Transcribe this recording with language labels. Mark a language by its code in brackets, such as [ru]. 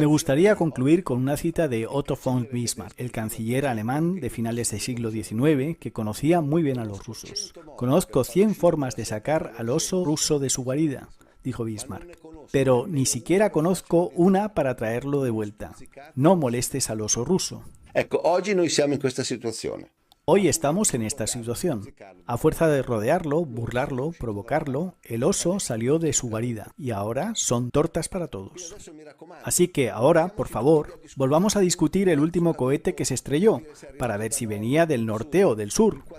[es] Me gustaría concluir con una cita de Otto von Bismarck, el canciller alemán de finales del siglo XIX, que conocía muy bien a los rusos. Conozco 100 formas de sacar al oso ruso de su guarida, dijo Bismarck, pero ni siquiera conozco una para traerlo de vuelta. No molestes al oso ruso. [it] Ecco, oggi noi siamo in questa situazione. [es] Hoy estamos en esta situación. A fuerza de rodearlo, burlarlo, provocarlo, el oso salió de su guarida y ahora son tortas para todos. Así que ahora, por favor, volvamos a discutir el último cohete que se estrelló, para ver si venía del norte o del sur.